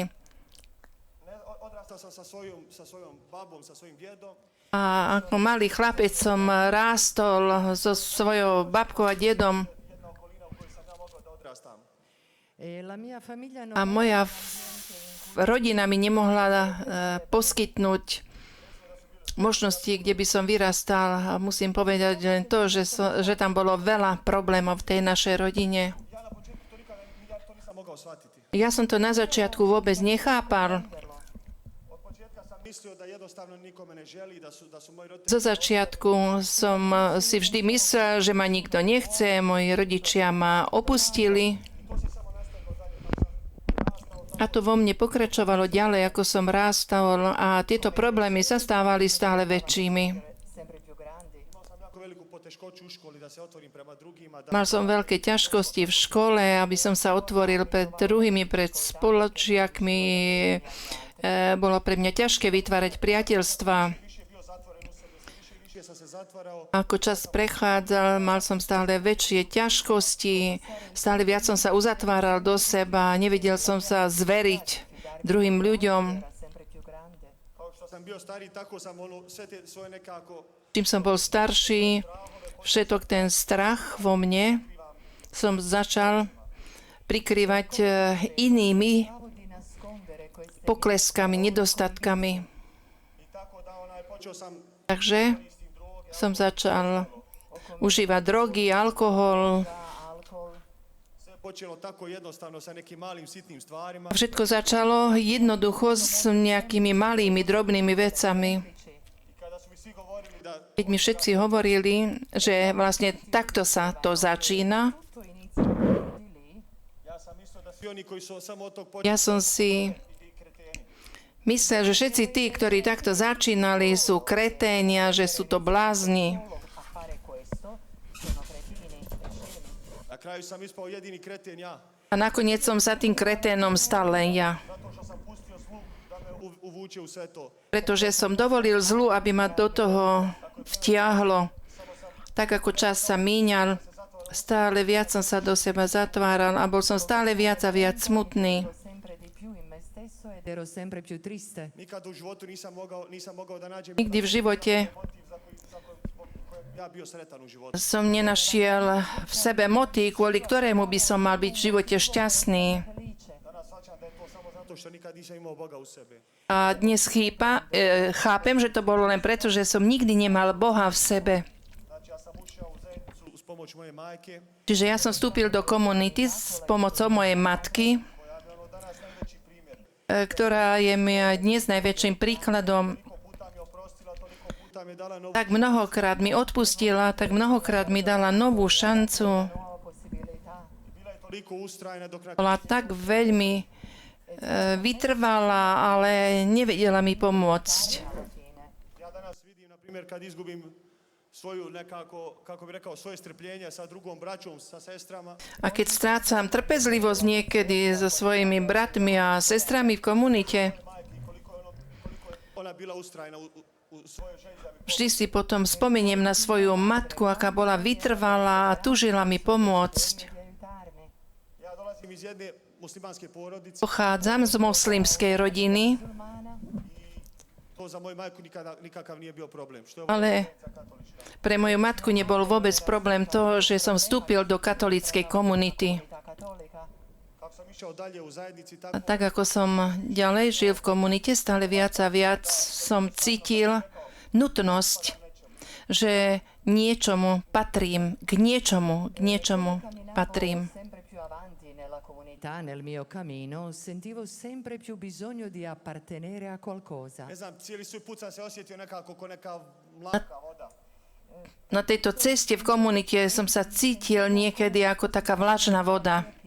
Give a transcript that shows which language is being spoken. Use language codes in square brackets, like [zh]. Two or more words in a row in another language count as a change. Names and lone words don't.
[hr] Odrastao sam sa svojom babom, sa svojim djedom. [sk] A ako malý chlapec som rástol so svojou babkou a dedom. [hr] Jedna okolina u kojoj sam ja mogao da odrastam. [it] E la mia famiglia non [sk] A moja rodina mi nemohla poskytnúť možnosti, kde by som vyrastal. A musím povedať len to, že tam bolo veľa problémov v tej našej rodine. [hr] Ja na početku ja to nisam mogao shvatiti. [sk] Ja som to na začiatku vôbec nechápal. [hr] Od početka sam mislio da jednostavno nikome ne želi, da su moji roditelji [sk] Zo začiatku som si vždy myslel, že ma nikto nechce, moji rodičia ma opustili. A to vo mne pokračovalo ďalej, ako som rástol a tieto problémy sa stávali stále väčšími. [it] Sempre più grandi. [hr] imao sam jako veliku poteškoću u školi da se otvorim prema drugima, da [sk] Mal som veľké ťažkosti v škole, aby som sa otvoril pred druhými, pred spoločiakmi. Bolo pre mňa ťažké vytvárať priateľstva. [hr] više bio zatvoren u sebe, sve više sam se zatvarao. [sk] Ako čas prechádzal, mal som stále väčšie ťažkosti, stále viac som sa uzatváral do seba, nevedel som sa zveriť druhým ľuďom. [it] Era sempre più grande. [hr] Kao što sam bio stariji, tako sam sve te svoje nekako [sk] Čím som bol starší, všetok ten strach vo mne som začal prikrývať inými [it] Pravo di nascondere queste [sk] pokleskami, nedostatkami. [hr] i tako da počeo sam [sk] Takže som začal užívať drogy, alkohol. alcol, [hr] sve počelo tako jednostavno sa nekim malim sitnim stvarima. [sk] Všetko začalo jednoducho s nejakými malými, drobnými vecami. [hr] I kada su mi svi govorili da [sk] Keď mi všetci hovorili, že vlastne takto sa to začína, [it] tutto inizia proprio di lì. [hr] ja sam mislio da svi oni koji su samo od tog [sk] ja som si myslel, že všetci tí, ktorí takto začínali, sú kreténia, že sú to blázni. [it] Solo a fare questo sono cretini e scemi. [hr] na kraju sam ispao jedini kreten ja. [sk] A nakoniec som sa tým kreténom stal len ja. [hr] Zato što sam pustio zlu da me uvuče u sve to. [sk] Pretože som dovolil zlu, aby ma do toho vtiahlo. Tak ako čas sa míňal, stále viac som sa do seba zatváral a bol som stále viac a viac smutný. [it] Sempre di più in me stesso ed Ero sempre più triste. [hr] Nikad u životu nisam mogao da nađem [sk] Nikdy v živote [hr] motiv za koji ja bio sretan u životu. [sk] som nenašiel v sebe motív, kvôli ktorému by som mal byť v živote šťastný. felice. [hr] Danas shvaćam da je to samo zato što nikad nisam imao Boga u sebi. [sk] A dnes chápem, že to bolo len preto, že som nikdy nemal Boha v sebe. [hr] Znači ja sam ušao u zajednicu uz pomoć moje majke, [sk] Čiže ja som vstúpil do komunity s pomocou mojej matky, [hr] koja mi danas najveći primjer. [sk] ktorá je mi aj dnes najväčším príkladom. [hr] Toliko puta mi oprostila, toliko puta mi dala novu [sk] Tak mnohokrát mi odpustila, tak mnohokrát mi dala novú šancu. [it] nuova possibilità. [hr] bila je toliko ustrajna dok na [sk] Bola tak veľmi vytrvala, ale nevedela mi pomôcť. [hr] ja danas vidim, na primjer, kad izgubim svoju nekako, kako bi rekao, svoje strpljenje sa drugom braćom, sa sestrama, [sk] A keď strácam trpezlivosť niekedy so svojimi bratmi a sestrami v komunite, [hr] koliko je ona bila ustrajna u svojoj želji da mi [sk] vždy si potom spomeniem na svoju matku, aká bola vytrvalá a tužila mi pomôcť. [hr] Ja dolazim iz jedne muslimanske porodice, [sk] Pochádzam z moslimskej rodiny, [hr] to za moju majku nikakav nije bio problem. Što je [sk] ale pre moju matku nebol vôbec problém to, že som vstúpil do katolíckej komunity. [hr] kako sam išao dalje u zajednici, A tako [sk] tak ako som ďalej žil v komunite, stále viac a viac som cítil nutnosť, že niečomu patrím, k niečomu patrím. [it] Sempre più avanti nella comunità. Nel mio cammino sentivo sempre più bisogno di appartenere a qualcosa. [hr] ne znam, cijeli svoj put sam se osjetio nekako ko neka mlaka voda. [sk] Na tejto ceste v komunite som sa cítil niekedy ako taká vlažná voda.